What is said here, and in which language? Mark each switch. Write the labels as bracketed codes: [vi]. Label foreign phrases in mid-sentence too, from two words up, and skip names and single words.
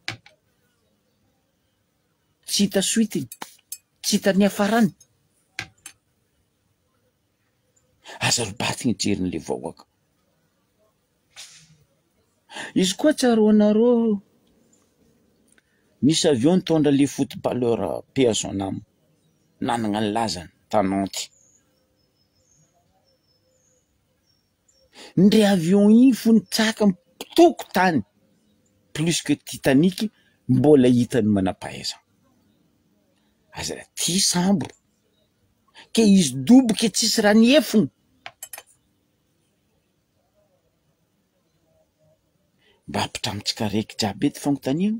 [mg] Tsy hita suitiny, tsy hita ny afarany. Aza robatigny jerin'le vahoaka. Izy koa tsaroanareo misy avion nitondra le footballeur [fr] paix à son âme [mg] nanagna ny lazany tananty. Ndre avion igny fo nitsaka mitoko tany [fr] plus que [mg] Titanic mbola hitany manapahaiza. Aza ty sambo ke izy doboky tsisy raha niefony. Mba ampitramitsika raiky jiaby eto fanontaniana.